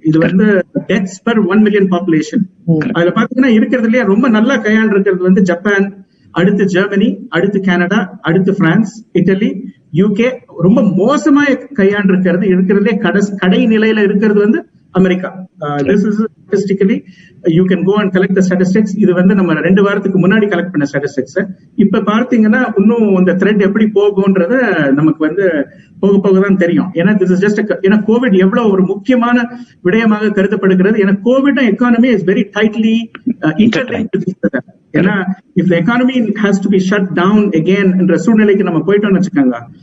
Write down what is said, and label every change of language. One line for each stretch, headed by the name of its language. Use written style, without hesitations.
Tamil: இது வந்து deaths per 1 million population. அதுல பாத்தீங்கன்னா இருக்கிறதுலயே ரொம்ப நல்லா கையாண்டு இருக்கிறது வந்து ஜப்பான், அடுத்து ஜெர்மனி, அடுத்து கனடா, அடுத்து பிரான்ஸ், இட்டலி, UK. ரொம்ப மோசமா கையாண்டு இருக்கிறதுலே கடை நிலையில இருக்கிறது வந்து America.
English: This is statistically you can go and collect the statistics.
Tamil: இது வந்து நம்ம 2 வாரத்துக்கு முன்னாடி கலெக்ட் பண்ண ஸ்டாட்டிஸ்டிக்ஸ். இப்ப பார்த்தீங்கன்னா இன்னும் இந்த த்ரெட் எப்படி போகும்ன்றத நமக்கு வந்து போகதான் தெரியும். ஏன்னா
English: this is just
Tamil: ஏன்னா கோவிட் எவ்வளவு ஒரு முக்கியமான விடயமாக கருதப்படுகிறது.
English: ஏன்னா COVID economy is very tightly interlinked. ஏன்னா if the economy has to be shut down again
Tamil: என்ற சூழ்நிலைக்கு நம்ம போயிட்டோம்னு வச்சுக்கோங்க.